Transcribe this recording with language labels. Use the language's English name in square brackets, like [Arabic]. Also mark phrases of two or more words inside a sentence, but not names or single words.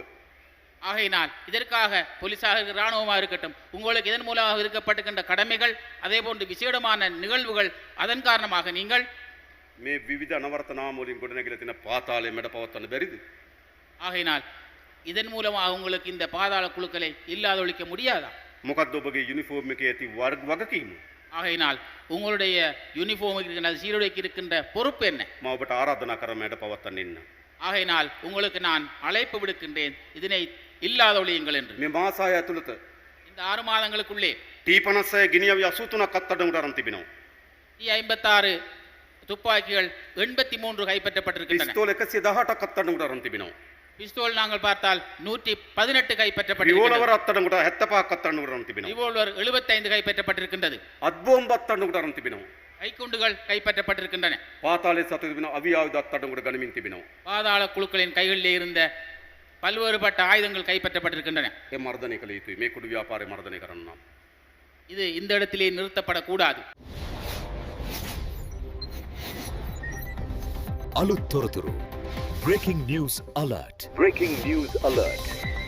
[Tamil] ஆகையினால் இதற்காக போலீஸாக இராணுவமாக இருக்கட்டும், உங்களுக்கு இதன் மூலமாக இருக்கப்பட்டுகின்ற கடமைகள் அதே போன்று விசேடமான நிகழ்வுகள் அதன் காரணமாக நீங்கள் [Sinhala] මේ විවිධ අනවර්ත නාම වලින් ගොඩනැගිලා තියෙන පාතාලයේ මැඩ පවත්වන්න බැරිද? [Tamil] ஆகையினால் இதன் மூலமாக உங்களுக்கு இந்த பாதாள குழுக்களை இல்லாதொழிக்க முடியாதா? [Sinhala] මොකද්ද ඔබගේ යුනිෆෝම් එකේ ඇති වගකීම? [Tamil] ஆகையினால் உங்களுடைய யூனிஃபார்ம் சீருடைக்கு இருக்கின்ற பொறுப்பு என்ன? [Sinhala] මම ඔබට ආරාධනා කරා මැඩ පවත්වන්න එන්න. [Tamil] ஆகையினால் உங்களுக்கு நான் அழைப்பு விடுக்கின்றேன், இதனை இல்லாதொழியுங்கள் என்று. [Sinhala] මේ මාසය ඇතුළත [Tamil] இந்த 6 மாதங்களுக்குள்ளே [Sinhala] T56 ගිනියවි 83ක් අත්අඩංගුවට අරන් තිබෙනවා. [Tamil] T56 துப்பாக்கிகள் 83 கைப்பற்றப்பட்டிருக்கின்றன. [Sinhala] පිස්තෝල 118ක් අත්අඩංගුවට අරන් තිබෙනවා. [Tamil] பிஸ்தோல் நாங்கள் பார்த்தால் 118 [Sinhala] රිවෝල්වර් [Tamil] கைப்பற்றப்பட்டிருக்கின்றன. [Sinhala] අත්අඩංගුවට 75ක් අත්අඩංගුවට අරන් තිබෙනවා. [Tamil] ரிவால்வர் 75 கைப்பற்றப்பட்டிருக்கின்றது. [Sinhala] අත්බෝම්බ අත්අඩංගුවට අරන් තිබෙනවා. [Tamil] கைக்குண்டுகள் கைப்பற்றப்பட்டிருக்கின்றன. [Sinhala] පාතාලයේ සතු තිබෙන අවි ආයුධ අත්අඩංගුවට ගනිමින් තිබෙනවා. [Tamil] பாதாள குழுக்களின் கைகளிலே இருந்த பல்வேறுபட்ட ஆயுதங்கள் கைப்பற்றப்பட்டிருக்கின்றன. [Sinhala] ඒ මර්ධනය කළ යුතුයි. මේ කුඩු ව්‍යාපාරය මර්ධනය කරන්න නම්. [Tamil] இது இந்த இடத்திலே நிறுத்தப்படக்கூடாது. [Sinhala] අලුත් තොරතුරු [English] Breaking News Alert.